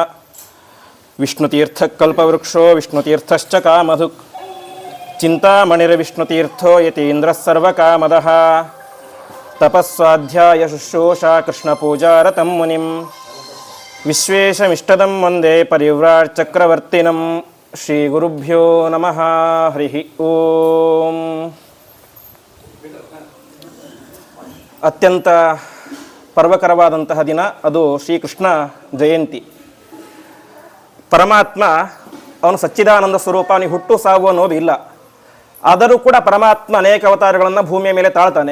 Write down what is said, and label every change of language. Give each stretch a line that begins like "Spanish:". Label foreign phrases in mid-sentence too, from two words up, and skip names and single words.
Sanskrit: विष्णुतीर्थकल्पवृक्षो विष्णुतीर्थश्च कामधुक् चिंतामणिर्विष्णुतीर्थो यतीन्द्रः सर्वकामदः तपस्वाध्याय शुश्रूषा कृष्णपूजारतं मुनिं विश्वेशमिष्टदं वन्दे परिव्राट् चक्रवर्तिनं श्रीगुरुभ्यो नमः हरिः ओम।
Kannada: ಅತ್ಯಂತ ಪರ್ವಕರವಾದಂತಹ ದಿನ ಅದು ಶ್ರೀಕೃಷ್ಣ ಜಯಂತಿ. ಪರಮಾತ್ಮ ಅವನು ಸಚ್ಚಿದಾನಂದ ಸ್ವರೂಪ, ಅವನಿಗೆ ಹುಟ್ಟು ಸಾವು ಅನ್ನೋದು ಇಲ್ಲ. ಆದರೂ ಕೂಡ ಪರಮಾತ್ಮ ಅನೇಕ ಅವತಾರಗಳನ್ನು ಭೂಮಿಯ ಮೇಲೆ ತಾಳ್ತಾನೆ.